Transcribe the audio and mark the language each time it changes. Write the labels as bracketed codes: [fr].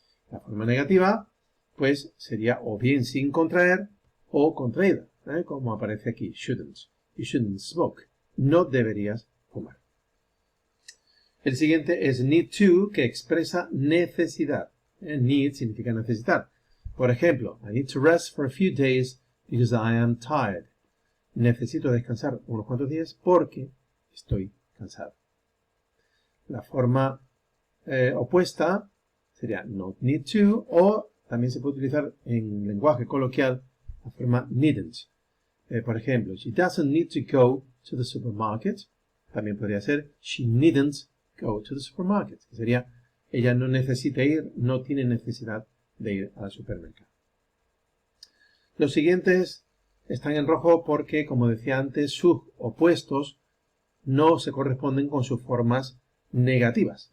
[es] La forma negativa, pues, sería o bien sin contraer o contraída, como aparece aquí, shouldn't. [en] You shouldn't smoke. [es] No deberías fumar. El siguiente es need to, que expresa necesidad. Need significa necesitar. Por ejemplo, [en] I need to rest for a few days because I am tired. [es] Necesito descansar unos cuantos días porque estoy cansado. La forma opuesta sería not need to, o también se puede utilizar en lenguaje coloquial la forma needn't. Por ejemplo, [en] she doesn't need to go to the supermarket. [es] También podría ser [en] she needn't go to the supermarket, [es] que sería ella no necesita ir, no tiene necesidad de ir al supermercado. Los siguientes están en rojo porque, como decía antes, sus opuestos no se corresponden con sus formas negativas.